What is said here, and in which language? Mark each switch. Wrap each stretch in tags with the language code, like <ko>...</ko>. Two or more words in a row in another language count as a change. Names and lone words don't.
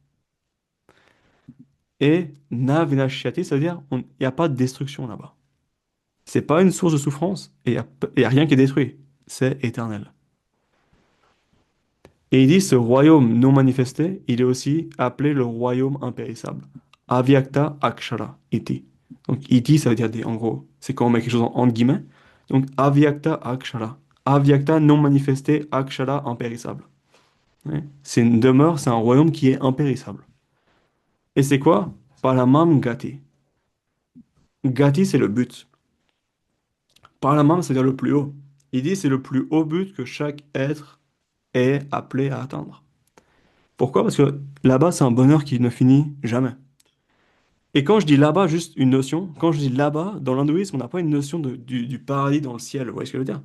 <fr>Et</fr> <sa>na vinashyati,</sa> <fr>c'est-à-dire il n'y a pas de destruction là-bas. C'est pas une source de souffrance, et il y a rien qui est détruit. C'est éternel. Et il dit, ce royaume non manifesté, il est aussi appelé le royaume impérissable.</fr> <sa>Avyakta akshara iti.</sa> <fr>Donc iti, ça veut dire en gros, c'est quand on met quelque chose entre guillemets. Donc</fr> <sa>avyakta akshara.</sa> <fr>Avyakta non manifesté, akshara impérissable. Ouais. C'est une demeure, c'est un royaume qui est impérissable. Et c'est quoi?</fr> <sa>Paramam gati. Gati,</sa> <fr>c'est le but. Paramam, c'est-à-dire le plus haut. Il dit, c'est le plus haut but que chaque être est appelé à atteindre. Pourquoi? Parce que là-bas, c'est un bonheur qui ne finit jamais. Et quand je dis là-bas, juste une notion, quand je dis là-bas, dans l'hindouisme, on n'a pas une notion du paradis dans le ciel, vous voyez ce que je veux dire?</fr>